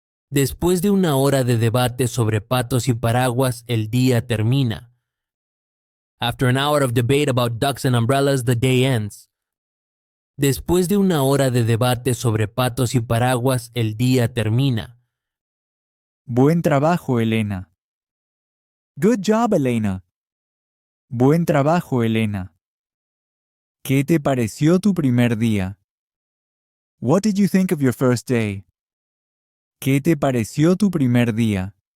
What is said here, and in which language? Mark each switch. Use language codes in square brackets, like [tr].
[es] Después de una hora de debate sobre patos y paraguas, el día termina. [en] After an hour of debate about ducks and umbrellas, the day ends. [es] Después de una hora de debate sobre patos y paraguas, el día termina. Buen trabajo, Elena. [en] Good job, Elena. [es] Buen trabajo, Elena. ¿Qué te pareció tu primer día? [en] What did you think of your first day? [es] ¿Qué te pareció tu primer día?